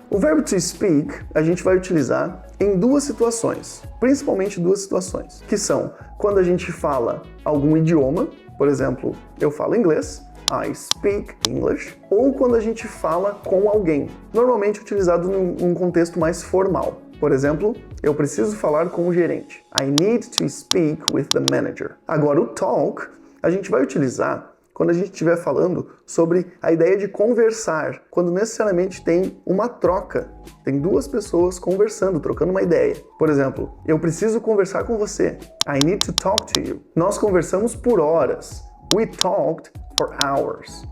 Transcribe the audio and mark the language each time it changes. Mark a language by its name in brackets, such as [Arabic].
[Portuguese] O verbo to speak, a gente vai utilizar em 2 situações, principalmente 2 situações, que são quando a gente fala algum idioma, por exemplo, eu falo inglês, [English] I speak English, [Portuguese] ou quando a gente fala com alguém, normalmente utilizado num contexto mais formal. Por exemplo, eu preciso falar com o gerente. [English] I need to speak with the manager. [Portuguese] Agora, o talk, a gente vai utilizar quando a gente estiver falando sobre a ideia de conversar, quando necessariamente tem uma troca. Tem 2 pessoas conversando, trocando uma ideia. Por exemplo, eu preciso conversar com você. [English] I need to talk to you. [Portuguese] Nós conversamos por horas. [English] We talked for hours.